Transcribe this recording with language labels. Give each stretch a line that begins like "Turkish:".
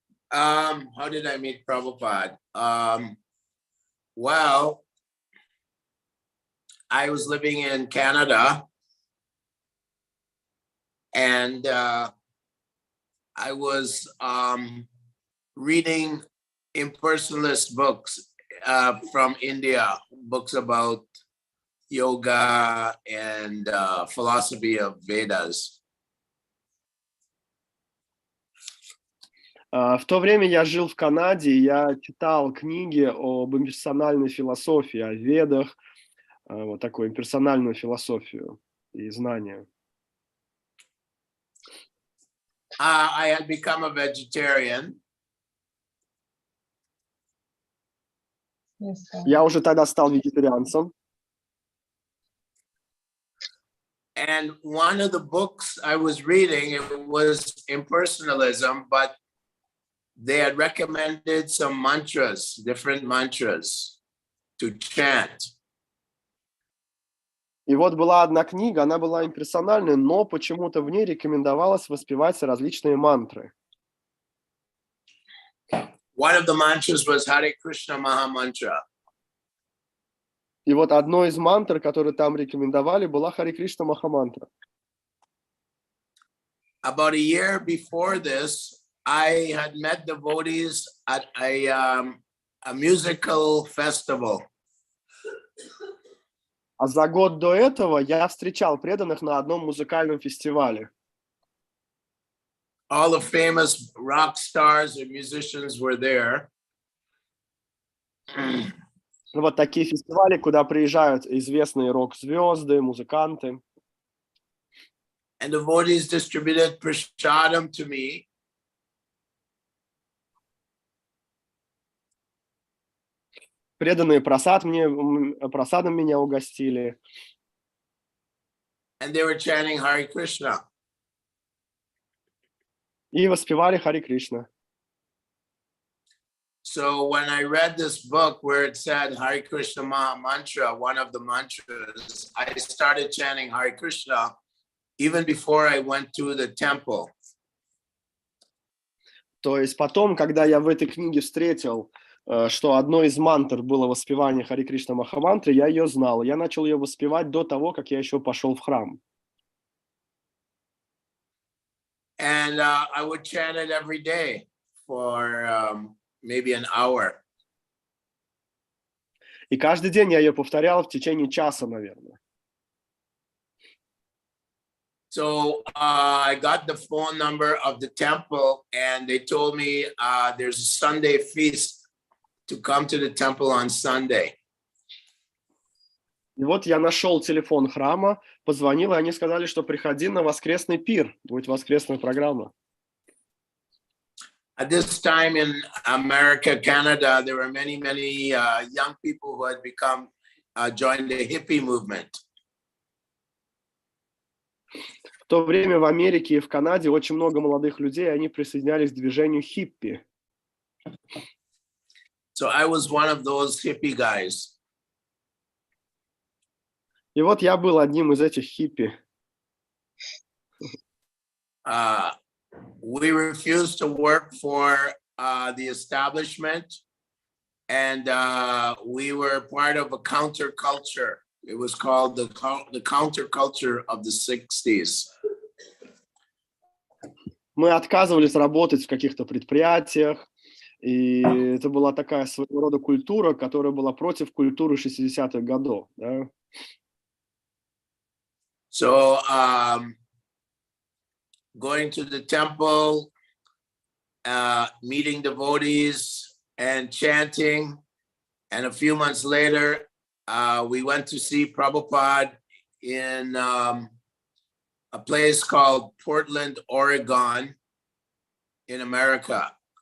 English: How did I meet Prabhupada? Well, I was living in Canada, and I was reading impersonalist books from India, books about yoga and philosophy of Vedas.
Russian: В то время я жил в Канаде, я читал книги об имперсональной философии, о ведах, вот такую имперсональную философию и знания.
English: I had become a vegetarian.
Russian: Я уже тогда стал вегетарианцем.
English: And one of the books I was reading, it was impersonalism, but they had recommended some mantras, different mantras to chant.
Russian: И вот была одна книга, она была имперсональной, но почему-то в ней рекомендовалось воспевать различные мантры.
English: One of the mantras was Hare Krishna Maha Mantra.
Russian: И вот одной из мантр, которые там рекомендовали, была Харе Кришна Махамантра.
English: About a year before this, I had met devotees at a musical festival.
Russian: А за год до этого я встречал преданных на одном музыкальном фестивале.
English: All the famous rock stars and musicians were there.
Russian: Вот такие фестивали, куда приезжают известные рок-звезды, музыканты.
English: And devotees distributed prasadam to me.
Russian: Преданные просадом меня угостили.
English: And they were chanting Hare Krishna.
Russian: И воспевали Хари Кришна.
English: So when I read this book where it said Hare Krishna mantra, one of the mantras, I started chanting Hare Krishna even before I went to the temple.
Russian: То есть потом, когда я в этой книге встретил, что одной из мантр было воспевание Хари Кришна Махамантры, я ее знал. Я начал ее воспевать до того, как я еще пошел в храм.
English: And I would chant it every day for maybe an hour.
Russian: И каждый день я ее повторял в течение часа, наверное.
English: So I got the phone number of the temple and they told me there's a Sunday feast to come to the temple on Sunday.
Russian: И вот я нашел телефон храма, позвонил, и они сказали, что приходи на воскресный пир, будет воскресная программа.
English: At this time in America, Canada, there were many young people who had joined the hippie movement.
Russian: В то время в Америке и в Канаде очень много молодых людей, они присоединялись к движению хиппи.
English: So I was one of those hippie guys.
Russian: И вот я был одним из этих хиппи.
English: We refused to work for the establishment, and we were part of a counterculture. It was called the counterculture of the 60s.
Russian: Мы отказывались работать в каких-то предприятиях, и это была такая своего рода культура, которая была против культуры 60-х годов. Да?
English: So going to the temple, meeting devotees and chanting. And a few months later, we went to see Prabhupada in a place called Portland, Oregon in America.